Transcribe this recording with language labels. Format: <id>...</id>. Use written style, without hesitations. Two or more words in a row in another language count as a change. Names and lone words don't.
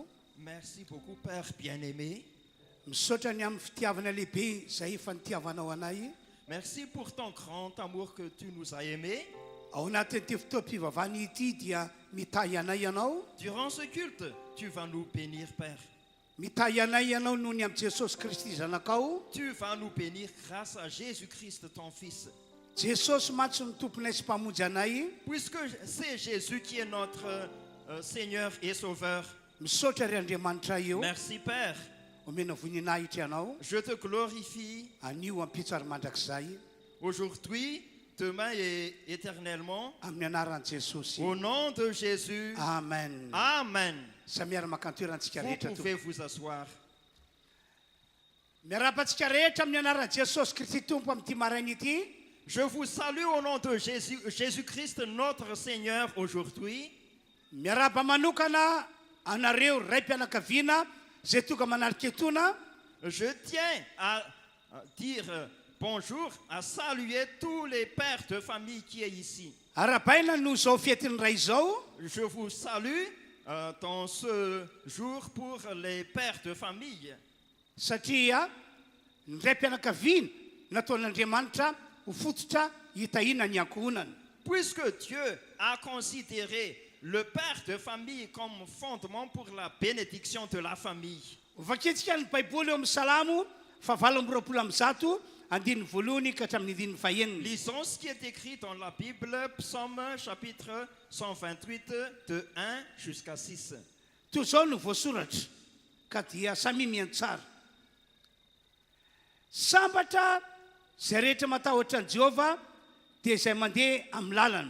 <fr>Merci beaucoup, Père bien-aimé.</fr> <mg>Misaotra ny amin'ny fitiavana lehibe izay efa nitiavanao anay.</mg> <fr>Merci pour ton grand amour que tu nous as aimés.</fr> <mg>Ao anatin'ity fotoam-pivavahana ity dia mitahy anay ianao.</mg> <fr>Durant ce culte, tu vas nous bénir, Père.</fr> <mg>Mitahy anay ianao noho ny amin'ny Jesosy Kristy zanakao.</mg> <fr>Tu vas nous bénir grâce à Jésus-Christ, ton Fils.</fr> <mg>Jesosy mantsy ny tomponay sy mpamonjy anay.</mg> <fr>Puisque c'est Jésus qui est notre Seigneur et Sauveur.</fr> <mg>Misaotra ry Andriamanitra eo.</mg> <fr>Merci, Père.</fr> <mg>Omena voninahitra ianao.</mg> <fr>Je te glorifie</fr> <mg>Anio ampitsary mandrakizay</mg> <fr>aujourd'hui, demain et éternellement.</fr> <mg>amin'ny anaran'i Jesosy.</mg> <fr>Au nom de Jésus. Amen. Amen.</fr> <mg>Samiara makantoerantsika</mg> <fr>Vous</fr> <mg>rehetra</mg> <fr>pouvez</fr> <mg>tompo.</mg> <fr>vous asseoir.</fr> <mg>Miarapantsika rehetra amin'ny anaran'i Jesosy Kristy tompo amin'ity maraina ity.</mg> <fr>Je vous salue au nom de Jésus-Christ, notre Seigneur, aujourd'hui.</fr> <mg>Miaraba manokana anareo ray mpianakaviana zay tonga manarika etona.</mg> <fr>Je tiens à dire bonjour, à saluer tous les pères de famille qui est ici.</fr> <mg>Arabaina no zao fietiny ray zao.</mg> <fr>Je vous salue dans ce jour pour les pères de famille.</fr> <mg>Satria ny ray mpianakaviana nataon'Andriamanitra ho fototra hitahina ny ankohonana.</mg> <fr>Puisque Dieu a considéré le père de famille comme fondement pour la bénédiction de la famille.</fr> <mg>Vaketsika ny Baiboly eo amin'ny Salamo fa 8:20 andininy voalohany ka hatramin'ny andininy faheniny.</mg> <fr>Lisons ce qui est écrit dans la Bible, Psaume chapitre 128, de 1 jusqu'à 6.</fr> <mg>Toy zao no voasoratra ka dia samy mihaino tsara. Sambatra zay rehetra matahotra an'i Jehova dia izay mandeha amin'ny lalana.</mg>